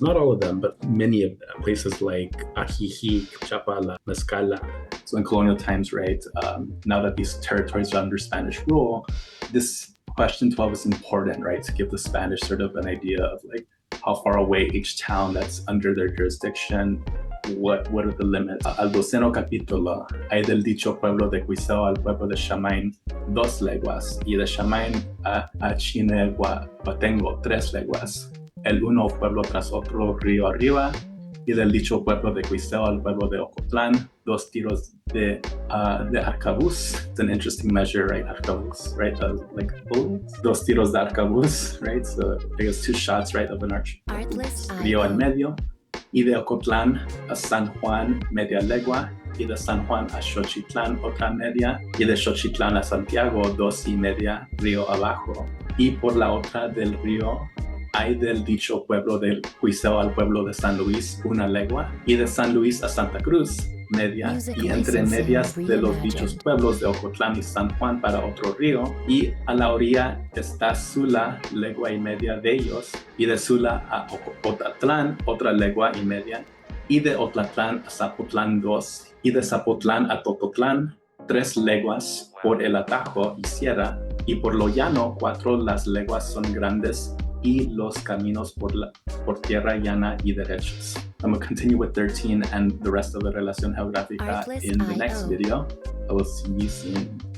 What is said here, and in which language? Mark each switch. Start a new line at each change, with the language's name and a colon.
English: Not all of them, but many of them. Places like Ajijic, Chapala, Mezcala. So in colonial times, right, now that these territories are under Spanish rule, this question 12 is important, right, to give the Spanish sort of an idea of like how far away each town that's under their jurisdiction, what are the limits.
Spanish: Al 12º capítulo hay del dicho pueblo de Cuitzeo al pueblo de Chamain 2 leguas y de Chamain a Chinehuatengo 3 leguas, el uno pueblo tras otro río arriba, y del dicho pueblo de Cuitzeo al pueblo de Ocotlán 2 tiros de arcabuz.
English: It's an interesting measure, right? Arcabuz, right? Like bullets.
Spanish: 2 tiros de arcabuz,
English: right? So I guess 2 shots, right, of an arch.
Spanish: Río en medio. Y de Ocotlán a San Juan, media legua, y de San Juan a Xochitlán, otra media, y de Xochitlán a Santiago, 2 y media, río abajo. Y por la otra del río hay del dicho pueblo del Cuitzeo al pueblo de San Luis, 1 legua, y de San Luis a Santa Cruz, media, y entre medias de los dichos pueblos de Ocotlán y San Juan para otro río, y a la orilla está Sula, legua y media de ellos, y de Sula a Otatlán, otra legua y media, y de Otatlán a Zapotlán 2, y de Zapotlán a Tototlán 3 leguas por el atajo y sierra, y por lo llano 4 las leguas son grandes, y los caminos por tierra llana y derechos.
English: I'm going to continue with 13 and the rest of the Relación Geográfica in the next video. I will see you soon.